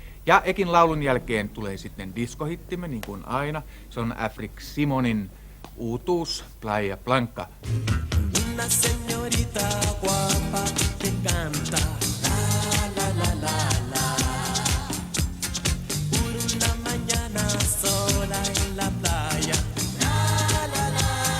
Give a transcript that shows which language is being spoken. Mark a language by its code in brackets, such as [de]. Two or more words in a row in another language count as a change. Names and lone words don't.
[fi] Ja Ekin laulun jälkeen tulee sitten diskohittimme, niin kuin aina. Se on Afrik Simonin uutuus, Playa Blanca. [es] Una señorita guapa que canta la la la la la por una mañana sola en la playa la la la.